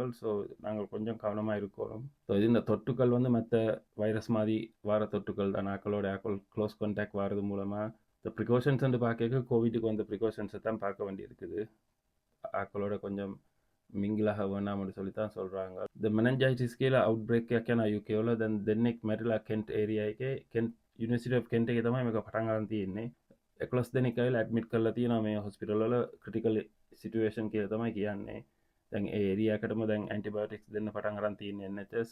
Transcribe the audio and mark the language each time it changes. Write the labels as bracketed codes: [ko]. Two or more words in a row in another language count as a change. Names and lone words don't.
[ta] ஸோ நாங்கள் கொஞ்சம் கவனமாக இருக்கணும். ஸோ இது இந்த தொற்றுக்கள் வந்து மற்ற வைரஸ் மாதிரி வார தொற்றுக்கள் தான். ஆக்களோட [en] close contact [ta] வாரது மூலமாக இந்த ப்ரிகாஷன்ஸ் வந்து பார்க்க கோவிட்டுக்கு வந்த ப்ரிகாஷன்ஸை தான் பார்க்க வேண்டியிருக்குது. ஆக்களோட கொஞ்சம் மிங்கிலாக வேணாம்னு சொல்லி தான் சொல்கிறாங்க. இந்த மெனஞ்சைட்டிஸ் கீழே [si] අවුට් බ්‍රේක් එකක් යන UK වල දැන් දෙන්නෙක් මැරිලා කෙන්ට් ඒරියා එකේ. කෙන්ට් යුනිවර්සිටි ඔෆ් කෙන්ට් එකේ තමයි මේක පටන් ගන්න තියෙන්නේ. 11 දෙනෙක් ඇවිල්ලා ඇඩ්මිට් කරලා තියෙනවා මේ හොස්පිටල් වල. [en] critical situation [si] කියලා තමයි කියන්නේ. දැන් ඒ ඒරියා එකටම දැන් ඇන්ටිබයොටික්ස් දෙන්න පටන් ගන්න තියෙන්නේ NHS.